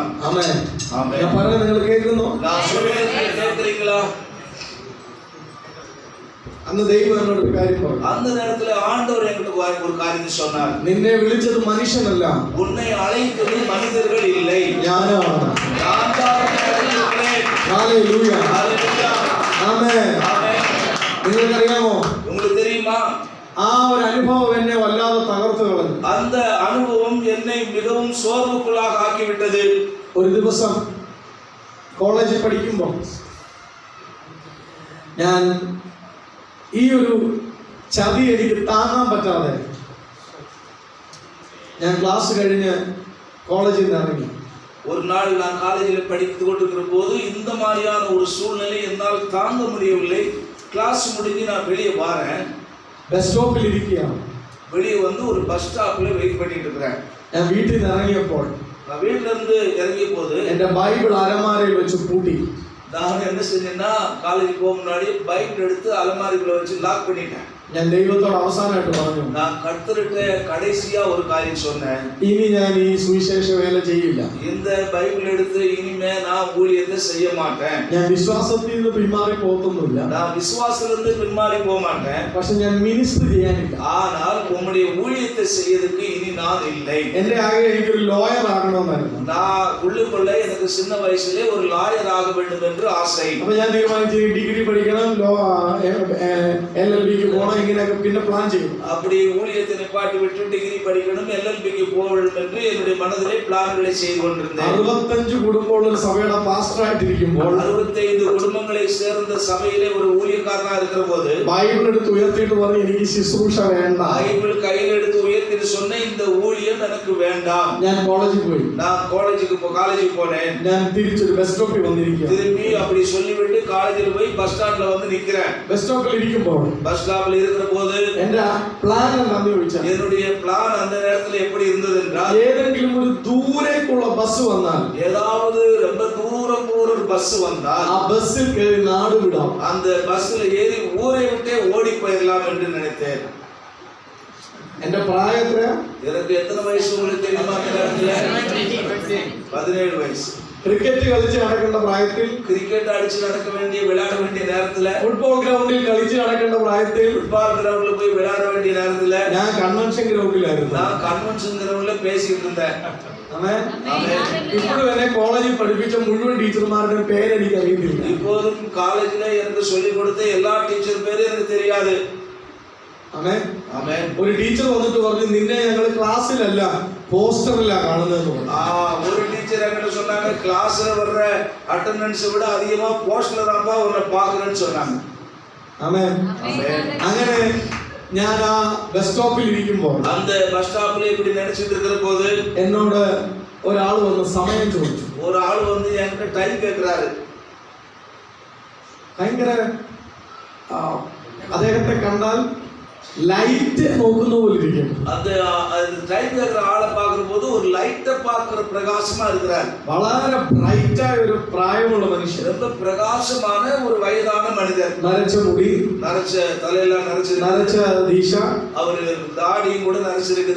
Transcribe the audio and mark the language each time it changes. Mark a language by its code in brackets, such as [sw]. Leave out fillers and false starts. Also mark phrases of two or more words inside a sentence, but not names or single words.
[ml] ആമേൻ. [ta] ஆமென். [ml] ഞാൻ പറയുന്നത് നിങ്ങൾ കേൾക്കുന്നു? [ta] நான் சொல்றது கேட்கிறீங்களா? [ml] അന്ന് ദൈവം എന്നോട് ഒരു കാര്യം പറഞ്ഞു. [ta] அந்த நேரத்துல ஆண்டவர் என்கிட்ட ஒரு காரியத்தை சொன்னார். [ml] നിന്നെ വിളിച്ചത് മനുഷ്യനല്ല, [ta] உன்னை அழைத்தது மனிதர்கள் இல்லை, [ml] ഞാനാണ്. [ta] நான் தான் அழைத்திருக்கிறேன். [ml] ഹല്ലേലൂയ. [ta] ஹalleluya. [ml] ആമേൻ. [ta] ஆமென். [ml] നിങ്ങൾക്കറിയാമോ, [ta] உங்களுக்கு தெரியுமா, [ml] ആ ഒരു അനുഭവം എന്നെ വല്ലാതെ തകർത്തു കളഞ്ഞു. [ta] அந்த அனுபவம் என்னை மிகவும் சோர்வுக்குள்ளாக ஆக்கிவிட்டது. [ml] ഒരു ദിവസം കോളേജിൽ പഠിക്കുമ്പോൾ ഞാൻ ഈ ഒരു ചതി എനിക്ക് താങ്ങാൻ പറ്റാതെ ഞാൻ ക്ലാസ് കഴിഞ്ഞ് കോളേജിൽ നിന്ന് ഇറങ്ങി. [ta] ஒரு நாள் நான் காலேஜில் படித்துக் கொண்டிருக்கிற போது இந்த மாதிரியான ஒரு சூழ்நிலை என்னால் தாங்க முடியவில்லை. கிளாஸ் முடிஞ்சு நான் வெளியே வரேன். [en] bus stop [ml] ഇരിക്കുകയാണ്. [ta] வெளியே வந்து ஒரு [en] bus stop [ta] வெயிட் பண்ணிட்டு இருக்கிறேன். [ml] ഞാൻ വീട്ടിൽ നിന്ന് ഇറങ്ങിയപ്പോൾ [ta] நான் வீட்டுல இருந்து இறங்கிய போது [ml] എന്റെ ബൈബിൾ അലമാരയിൽ വെച്ച് പൂട്ടി. [ta] நான் என்ன செஞ்சேன்னா காலேஜ் போக முன்னாடி பைபிள் எடுத்து அலமாரிக்குள்ள வச்சு லாக் பண்ணிட்டேன். [ml] ഞാൻ ദൈവത്തോട് അവസാനമായിട്ട് പറഞ്ഞു, [ta] நான் கர்த்தர்கிட்ட கடைசியா ஒரு காரியம் சொன்னேன். [ml] ഇനി ഞാൻ ഈ സുവിശേഷ വേല ചെയ്യില്ല. [ta] இந்த பைபிள் எடுத்து இனிமே நான் ஊழியத்தை செய்ய மாட்டேன். [ml] ഞാൻ വിശ്വാസത്തിൽ നിന്ന് പിന്മാറി പോകത്തൊന്നുമില്ല. [ta] நான் விசுவாசத்திலிருந்து பின்மாறி போக மாட்டேன். [ml] പക്ഷെ ഞാൻ മിനിസ്റ്റർ ചെയ്യാനില്ല. [ta] ஆனால் உம்முடைய ஊழியத்தை செய்யறதுக்கு இனி நான் இல்லை. [ml] എന്റെ ആഗ്രഹം എനിക്കൊരു ലോയർ ആകണമെന്നായിരുന്നു. [ta] நான் உள்ளுக்குள்ள எனக்கு சின்ன வயசுல ஒரு லாயர் ஆக வேண்டும் என்று ஆசை. [ml] അപ്പൊ ഞാൻ തീരുമാനിച്ചു ഡിഗ്രി പഠിക്കണം, LLBക്ക് പോകണം, ഇങ്ങനെയൊക്കെ പിന്നെ പ്ലാൻ ചെയ്യും. [ta] அப்படி ஊழியத்தை நிப்பாட்டி விட்டு டிகிரி படிக்கணும், LLBக்கு போக வேண்டும் என்று என்னுடைய மனதிலே பிளான்களை செய்து கொண்டிருந்தேன். [ml] 65 കുടുംബമുള്ള ഒരു സഭയുടെ പാസ്റ്റർ ആയിട്ടിരിക്കുമ്പോൾ [ta] 65 குடும்பங்களை சேர்ந்த சபையிலே ஒரு ஊழியக்காரனா இருக்கிற போது [ml] ബൈബിൾ എടുത്ത് ഉയർത്തിയിട്ട് പറഞ്ഞു എനിക്ക് ശുശ്രൂഷ വേണ്ട. [ta] பைபிள் கையில் எடுத்து உயர்த்திட்டு சொன்ன இந்த ஊழியம் எனக்கு வேண்டாம். [ml] ഞാൻ കോളേജിൽ പോയി. [ta] நான் காலேஜுக்கு போனேன். [ml] ഞാൻ തിരിച്ചൊരു [en] bus stop [ml] വന്നിരിക്കുക. [ta] திரும்பி அப்படி சொல்லிவிட்டு காலேஜில் போய் [en] bus stand [ta] வந்து நிக்கிறேன். [en] bus stop [ml] ഇരിക്കുമ്പോൾ [en] bus stop [ta] இருக்கிற போது [ml] എന്റെ പ്ലാൻ എന്താണെന്ന് ചോദിച്ചാൽ [ta] என்னுடைய பிளான் அந்த நேரத்துல எப்படி இருந்தது என்றால் [ml] ഏതെങ്കിലും ഒരു ദൂരേക്കുള്ള ബസ് വന്നാൽ [ta] ஏதாவது ரொம்ப தூரம் போற ஒரு பஸ் வந்தால் [ml] ആ ബസ്സിൽ കയറി നാട് വിടാം. [ta] அந்த பஸ்ல ஏறி ஊரை விட்டே ஓடி போயிடலாம் என்று நினைத்தேன். [ml] എന്റെ പ്രായം എത്രയാ? [ta] எனக்கு எத்தனை வயசு உங்களுக்கு தெரியுமா? அந்த நேரத்துல 17 வயசு. [ml] ക്രിക്കറ്റ് കളിച്ച് നടക്കേണ്ട പ്രായത്തിൽ, [ta] கிரிக்கெட் அடிச்சு நடக்க வேண்டிய விளையாட வேண்டிய நேரத்துல, [en] football ground [ml] കളിച്ച് നടക്കേണ്ട പ്രായത്തിൽ, [en] football ground [ta] போய் விளையாட வேண்டிய நேரத்துல [ml] ഞാൻ [en] convention ground. [ta] நான் [en] convention ground [ta] பேசிட்டு இருந்தேன். [ml] ആമേൻ. [ta] ஆமென். [ml] ഇപ്പോഴും എന്നെ കോളേജിൽ പഠിപ്പിച്ച മുഴുവൻ ടീച്ചർമാരുടെ പേര് എനിക്ക് അറിയത്തില്ല. [ta] இப்போதும் காலேஜ்ல எனக்கு சொல்லி கொடுத்த எல்லா டீச்சர் பேரும் எனக்கு தெரியாது. [ml] ആമേൻ. [ta] ஆமென். [ml] ഒരു ടീച്ചർ വന്നിട്ട് പറഞ്ഞു നിന്നെ ഞങ്ങൾ ക്ലാസ്സിലല്ല പോസ്റ്ററിലാ കാണുന്നതെന്ന് പറഞ്ഞു. [ta] ஒரு டீச்சர் என்கிட்ட சொன்னாங்க கிளாஸ்ல வர்ற அட்டெண்டன்ஸ் விட அதிகமா போஸ்ட்ல தான்ப்பா உன்னை பாக்குறேன்னு சொன்னாங்க. [ml] ആമേൻ. അങ്ങനെ ഞാൻ ആ [en] bus stop [ml] ഇരിക്കുമ്പോൾ [ta] அந்த [en] bus stop [ta] இப்படி நினைச்சிட்டு இருக்கிற போது [ml] എന്നോട് ഒരാൾ വന്ന് സമയം ചോദിച്ചു. [ta] ஒரு ஆள் வந்து என்கிட்ட டைம் கேட்கிறாரு. [ml] ഭയങ്കര അദ്ദേഹത്തെ കണ്ടാൽ ലൈറ്റ് നോക്കുന്ന പോലെ ഇരിക്കും. [ta] அந்த டைம் கேட்கிற ஆளை பார்க்கிற போது ஒரு லைட்டை பார்க்கிற பிரகாசமா இருக்கிறார். [ml] വളരെ ബ്രൈറ്റ് ആയ ഒരു പ്രായമുള്ള മനുഷ്യൻ, [ta] ரொம்ப பிரகாசமான ஒரு வயதான மனிதர். [ml] നരച്ച മുടി, [ta] நரைச்ச தலையெல்லாம் [ml] നരച്ച ദീശ, [ta] அவரு தாடியும் கூட நரைச்சிருக்குது.